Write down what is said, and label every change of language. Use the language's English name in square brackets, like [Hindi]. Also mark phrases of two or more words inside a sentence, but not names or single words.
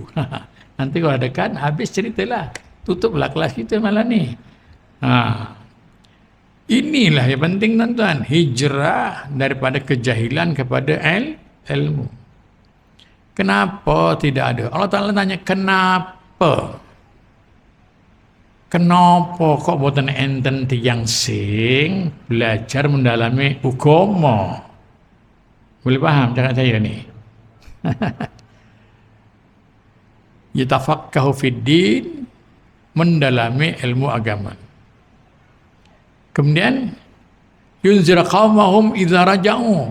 [Malay] Nanti kalau dekat, habis ceritalah. Tutuplah kelas kita malam ni. Inilah yang penting tuan-tuan, hijrah daripada kejahilan kepada ilmu. Kenapa tidak ada? Allah Ta'ala tanya, kenapa? [Javanese] Kenapa kok buatan enten tiang sing belajar [Malay] mendalami agama? Boleh faham cakap saya ni? [Arabic] يتفقهوا في الدين, [Malay] mendalami ilmu agama. [Arabic] Kemudian ينذروا قومهم إذا رجعوا.